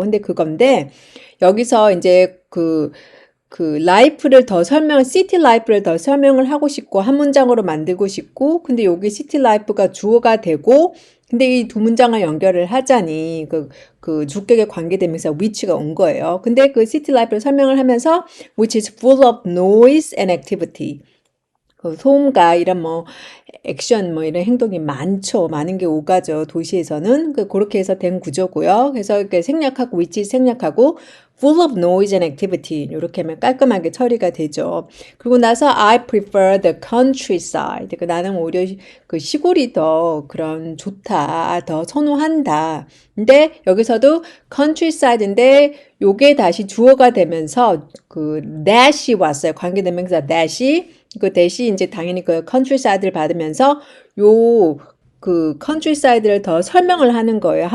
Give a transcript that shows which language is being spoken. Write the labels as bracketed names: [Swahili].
[Korean] 근데 그건데 여기서 이제 라이프를 더 시티 라이프를 더 설명을 하고 싶고 한 문장으로 만들고 싶고 근데 여기 시티 라이프가 주어가 되고 근데 이 두 문장을 연결을 하자니 그 주격에 관계되면서 which가 온 거예요. 근데 그 시티 라이프를 설명을 하면서 [English] which is full of noise and activity. [Korean] 그 소음과 이런 뭐 액션 뭐 이런 행동이 많은 게 오가죠. 도시에서는 그렇게 해서 된 구조고요. 그래서 이렇게 생략하고 which 생략하고 [English] full of noise and activity [Korean] 이렇게 하면 깔끔하게 처리가 되죠. 그리고 나서 [English] I prefer the countryside. [Korean] 나는 오히려 그 시골이 더 그런 좋다, 더 선호한다. 근데 여기서도 countryside인데 요게 다시 주어가 되면서 그 that이 왔어요. 관계대명사 that이. 그 대시 이제 당연히 그 countryside를 받으면서 그 countryside를 더 설명을 하는 거예요.